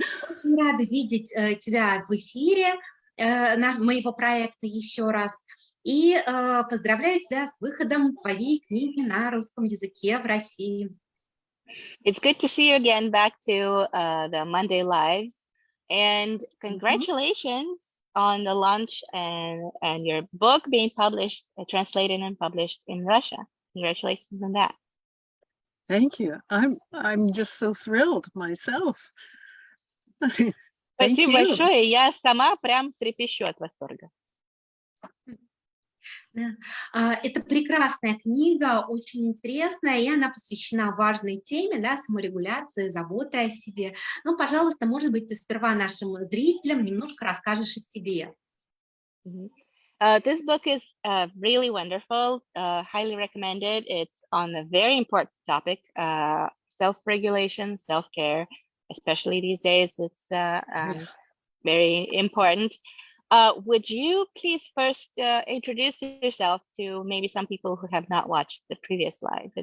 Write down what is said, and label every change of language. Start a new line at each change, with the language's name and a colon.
Russian: Очень рада видеть тебя в эфире моего проекта еще раз. И поздравляю тебя с выходом твоей книги на русском языке в России.
English: It's good to see you again back to the Monday Lives. And congratulations on the launch and your book being published, translated and published in Russia. Congratulations on that. Thank you. I'm just so thrilled myself.
Russian: Спасибо большое. Я сама прям трепещу от восторга. Это прекрасная книга, очень интересная, и она посвящена важной теме, саморегуляции, заботы о себе. Ну, пожалуйста, может быть, ты сперва нашим зрителям немножко расскажешь о себе.
English: This book is really wonderful, highly recommended. It's on a very important topic, self-regulation, self-care, especially these days. It's very important. Would you please first introduce yourself to maybe some people who have not watched the previous live?